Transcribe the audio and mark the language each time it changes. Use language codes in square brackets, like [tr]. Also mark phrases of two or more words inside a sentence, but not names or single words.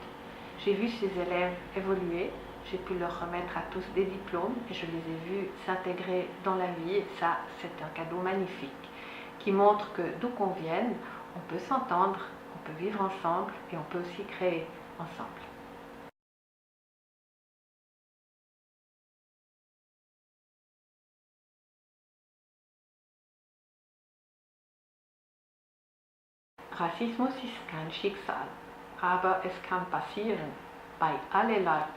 [fr] J'ai vu ces élèves évoluer, j'ai pu leur remettre à tous des diplômes et je les ai vus s'intégrer dans la vie et ça, c'est un cadeau magnifique qui montre que d'où qu'on vienne, on peut s'entendre, on peut vivre ensemble et on peut aussi créer ensemble. [de] Rassismus ist kein Schicksal, aber es kann passieren bei allen Leuten.